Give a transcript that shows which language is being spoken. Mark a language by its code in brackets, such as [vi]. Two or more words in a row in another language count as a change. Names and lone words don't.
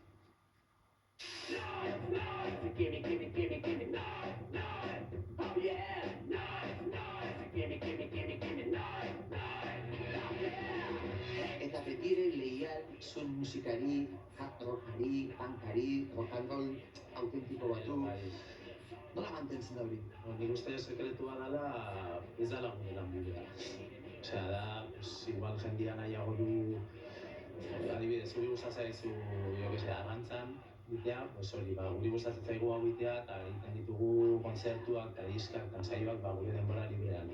[eu] Eta beti ere leial zuen musikari, hard rockari, punkari, [en] rock and roll [eu] autentiko batu. Nola mantentzen da hori? Nik uste sekretua dela, ez da lagun lan bidea. Osea, da, igual jendia nahiago du, adibidez, guri gustatzen zaizu, arrantzan, egitea, guri gustatzen zaigu hau egitea, eta egiten ditugu kontzertuak eta diskak eta saioak gure denbora librean.